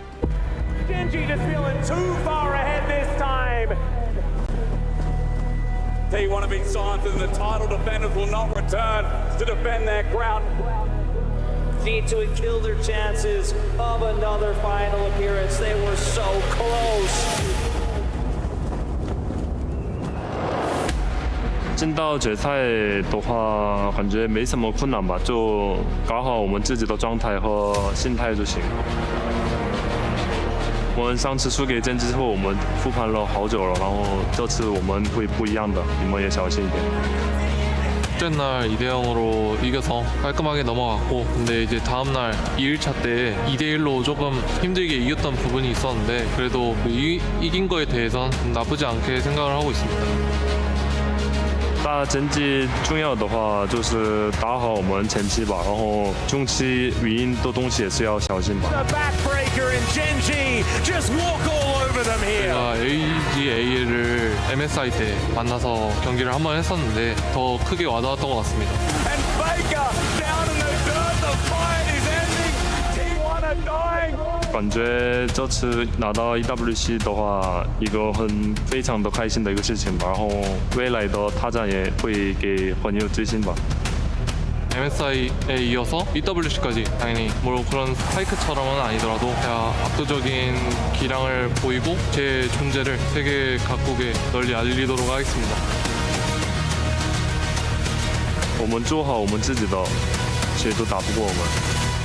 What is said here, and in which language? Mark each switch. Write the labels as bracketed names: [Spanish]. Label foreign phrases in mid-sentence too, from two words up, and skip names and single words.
[English] Gen G just feeling too far ahead this time. They want to be signed, and the title defenders will not return to defend their ground. G2 killed their chances of another final appearance. They were so close. [Chinese] 进到决赛的话，感觉没什么困难吧，就搞好我们自己的状态和心态就行。我们上次输给真之后，我们复盘了好久了，然后这次我们会不一样的，你们也小心一点。 [Korean] 첫날 2대0으로 이겨서 깔끔하게 넘어갔고 근데 이제 다음날 2일차 때 2대1로 조금 힘들게 이겼던 부분이 있었는데 그래도 이긴 거에 대해선 나쁘지 않게 생각을 하고 있습니다. [Chinese] 打成绩重要的话就是打好我们前期吧，然后中期语音的东西也是要小心吧。 [Korean] 제가 AGA를 MSI 때 만나서 경기를 한번 했었는데 더 크게 와닿았던 것 같습니다. [Chinese] 感觉这次拿到 EWC 的话，一个非常的开心的一个事情吧。然后未来的发展也会给很有自信吧。 [Korean] MSI에 이어서 EWC까지 당연히 뭐 그런 스파이크처럼은 아니더라도 제가 압도적인 기량을 보이고 제 존재를 세계 각국에 널리 알리도록 하겠습니다. [Chinese] 我们做好我们自己的，谁都打不过我们。